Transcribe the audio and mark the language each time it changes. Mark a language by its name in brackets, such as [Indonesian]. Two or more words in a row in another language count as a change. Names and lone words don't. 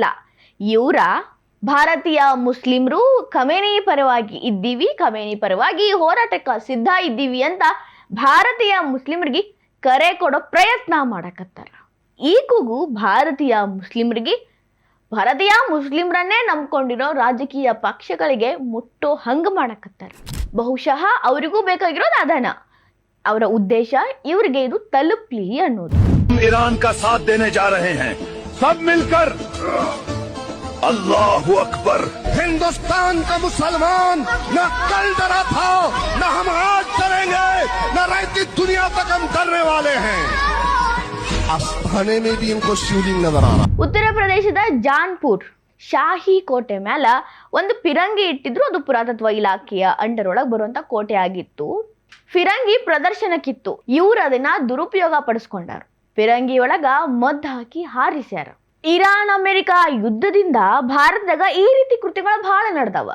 [Kannada] ಇವರ ಭಾರತೀಯ ಮುಸ್ಲಿಮ್ರು ಖಮೇನಿ ಪರವಾಗಿ ಇದ್ದೀವಿ, ಖಮೇನಿ ಪರವಾಗಿ ಹೋರಾಟಕ್ಕೆ ಸಿದ್ಧ ಇದ್ದೀವಿ ಅಂತ ಭಾರತೀಯ ಮುಸ್ಲಿಮ್ರಿಗೆ ಕರೆ ಕೊಡೋ ಪ್ರಯತ್ನ ಮಾಡಕತ್ತಾರ. ಈ ಕೂಗು ಭಾರತೀಯ ಮುಸ್ಲಿಮ್ರನ್ನೇ ನಂಬ್ಕೊಂಡಿರೋ ರಾಜಕೀಯ ಪಕ್ಷಗಳಿಗೆ ಮುಟ್ಟೋ ಹಂಗ ಮಾಡಕತ್ತಾರ. ಬಹುಶಃ ಅವರಿಗೂ ಬೇಕಾಗಿರೋದು ಅದನ, ಅವರ ಉದ್ದೇಶ ಇವರಿಗೆ ಇದು ತಲುಪ್ಲಿ ಅನ್ನೋದು. [Hindi] ईरान का साथ देने जा रहे हैं, सब मिलकर [Arabic] الله أكبر. [Hindi] हिंदुस्तान का मुसलमान न कल डरा था, न हम आज डरेंगे, न रहती दुनिया तक हम डरने वाले हैं. आस्थाने में भी इनको शिवलिंग नजर आ रहा. [Kannada] ಉತ್ತರ ಪ್ರದೇಶದ ಜಾನ್ಪುರ್ ಶಾಹಿ ಕೋಟೆ ಮೇಲ ಒಂದು ಫಿರಂಗಿ ಇಟ್ಟಿದ್ರು. ಅದು ಪುರಾತತ್ವ ಇಲಾಖೆಯ ಅಂಡರ್ ಒಳಗೆ ಬರುವಂತ ಕೋಟೆ ಆಗಿತ್ತು. ಫಿರಂಗಿ ಪ್ರದರ್ಶನಕ್ಕಿತ್ತು. ಇವ್ರು ಅದನ್ನ ದುರುಪಯೋಗ ಪಡಿಸ್ಕೊಂಡಾರ. ಫಿರಂಗಿ ಒಳಗ ಮದ್ದು ಹಾಕಿ ಹಾರಿಸ್ಯಾರ. ಇರಾನ್ ಅಮೆರಿಕ ಯುದ್ಧದಿಂದ ಭಾರತದಾಗ ಈ ರೀತಿ ಕೃತ್ಯಗಳು ಬಹಳ ನಡೆದವ.